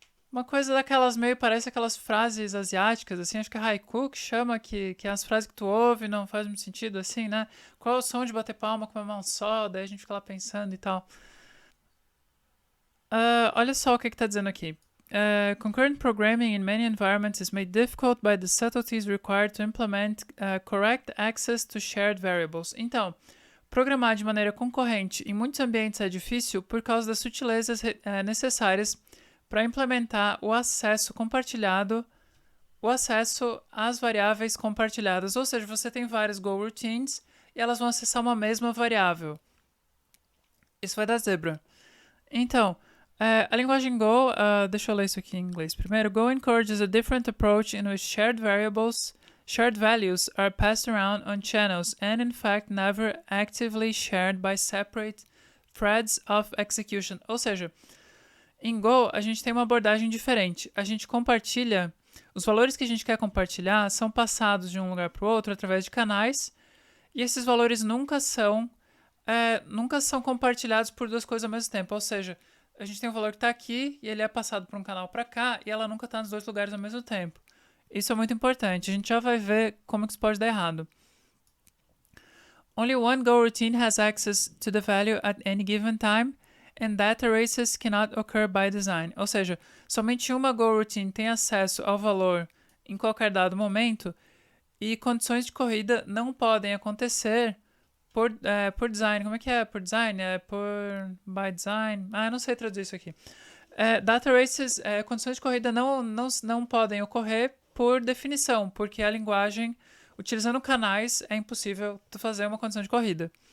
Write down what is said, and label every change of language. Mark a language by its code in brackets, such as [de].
[pt] Uma coisa daquelas meio, parece aquelas frases asiáticas, assim, acho que é haiku que chama, que é as frases que tu ouve não faz muito sentido, assim, né? Qual é o som de bater palma com uma mão só? Daí a gente fica lá pensando e tal. Olha só o que tá dizendo aqui. [en] Concurrent programming in many environments is made difficult by the subtleties required to implement correct access to shared variables. [pt] Então, programar de maneira concorrente em muitos ambientes é difícil por causa das sutilezas necessárias para implementar o acesso compartilhado, o acesso às variáveis compartilhadas. Ou seja, você tem várias Go routines e elas vão acessar uma mesma variável. Isso vai dar zebra. Então, a linguagem Go, deixa eu ler isso aqui em inglês primeiro. [en] Go encourages a different approach in which shared values are passed around on channels and in fact never actively shared by separate threads of execution. [pt] Ou seja, em Go a gente tem uma abordagem diferente. A gente compartilha, os valores que a gente quer compartilhar são passados de um lugar para o outro através de canais e esses valores nunca são compartilhados por duas coisas ao mesmo tempo. Ou seja, a gente tem um valor que está aqui e ele é passado por um canal para cá e ela nunca está nos dois lugares ao mesmo tempo. Isso é muito importante. A gente já vai ver como que isso pode dar errado. [en] Only one Go routine has access to the value at any given time and data races cannot occur by design. [pt] Ou seja, somente uma Go routine tem acesso ao valor em qualquer dado momento e condições de corrida não podem acontecer por design. Como é que é? Por design? [en] By design? [pt] Eu não sei traduzir isso aqui. Data races, condições de corrida não podem ocorrer por definição, porque a linguagem, utilizando canais, é impossível fazer uma condição de corrida.